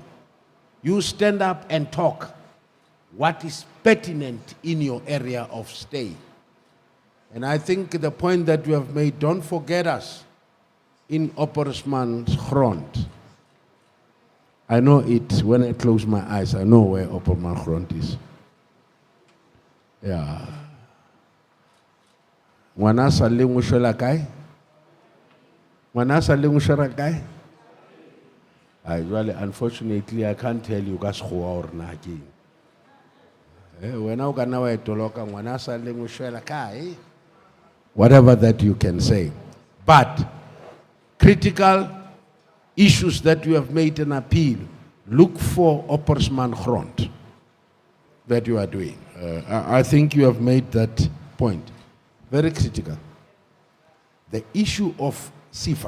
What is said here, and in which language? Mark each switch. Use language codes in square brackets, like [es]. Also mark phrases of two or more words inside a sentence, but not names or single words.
[en] You stand up and talk what is pertinent in your area of stay. And I think the point that you have made, don't forget us in Oppersman's Grond. I know it, when I close my eyes, I know where Opperman Grond is. Yeah. [nso] Ngwana sa le ngoshela kae? Ngwana sa le ngoshela kae? [en] Unfortunately, I can't tell you [nso] ka sekgowa [en] or [nso] na ke. Wena o kana wa etoloka ngwana sa le ngoshela kae? [en] Whatever that you can say. But critical issues that you have made an appeal, look for Oppersman Grond that you are doing. I think you have made that point. Very critical. The issue of SIFA.